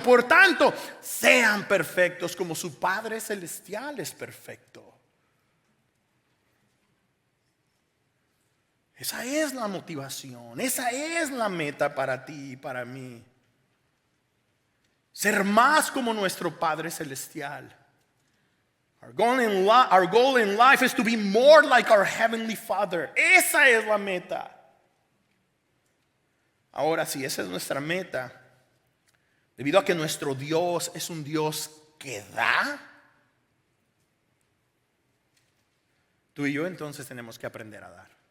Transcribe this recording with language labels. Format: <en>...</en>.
<es>Por tanto, sean perfectos como su Padre Celestial es perfecto. Esa es la motivación, esa es la meta para ti y para mí. Ser más como nuestro Padre Celestial.</es> <en>Our goal in life is to be more like our Heavenly Father.</en> <es>Esa es la meta. Ahora, si esa es nuestra meta, debido a que nuestro Dios es un Dios que da, tú y yo entonces tenemos que aprender a dar.</es>